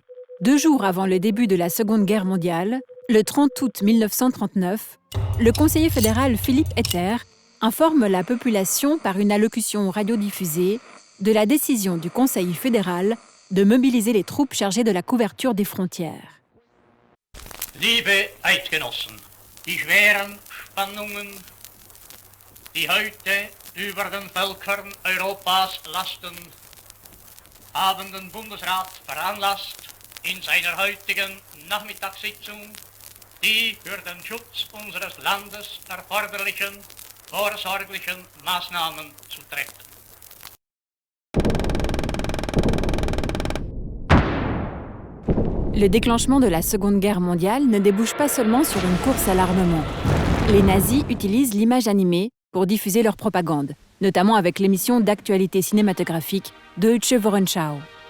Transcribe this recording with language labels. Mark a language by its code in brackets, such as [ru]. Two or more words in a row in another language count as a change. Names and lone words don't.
[fr] 2 jours avant le début de la Seconde Guerre mondiale, le 30 août 1939, le conseiller fédéral Philippe Etter informe la population par une allocution radiodiffusée de la décision du Conseil fédéral de mobiliser les troupes chargées de la couverture des frontières. [de] Liebe Eidgenossen, die schweren Spannungen, die heute über den Völkern Europas lasten, haben den Bundesrat veranlasst, in seiner heutigen Nachmittagssitzung die für den Schutz unseres Landes erforderlichen vorsorglichen Maßnahmen zu treffen. [fr] Le déclenchement de la Seconde Guerre mondiale ne débouche pas seulement sur une course à l'armement. Les nazis utilisent l'image animée pour diffuser leur propagande, notamment avec l'émission d'actualité cinématographique Deutsche Wochenschau.